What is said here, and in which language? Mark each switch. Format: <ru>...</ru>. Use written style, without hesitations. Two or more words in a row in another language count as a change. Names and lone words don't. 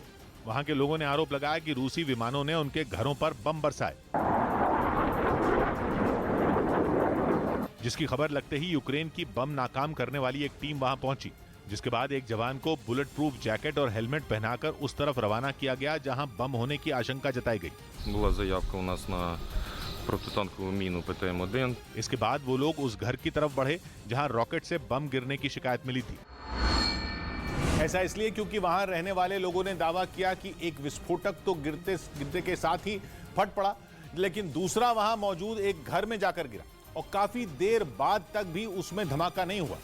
<hi>वहां के लोगों ने आरोप लगाया कि रूसी विमानों ने उनके घरों पर बम बरसाए, जिसकी खबर लगते ही यूक्रेन की बम नाकाम करने वाली एक टीम वहां पहुंची, जिसके बाद एक जवान को बुलेट प्रूफ जैकेट और हेलमेट पहनाकर उस तरफ रवाना किया गया जहां बम होने की आशंका जताई गई।</hi> <uk>Була заявка у нас на протитанкову міну ПТМ-1.</uk> <hi>इसके बाद वो लोग उस घर की तरफ बढ़े जहां रॉकेट से बम गिरने की शिकायत मिली थी। ऐसा इसलिए क्योंकि वहां रहने वाले लोगों ने दावा किया कि एक विस्फोटक तो गिरते के साथ ही फट पड़ा, लेकिन दूसरा वहां मौजूद एक घर में जाकर गिरा और काफी देर बाद तक भी उसमें धमाका नहीं हुआ।</hi>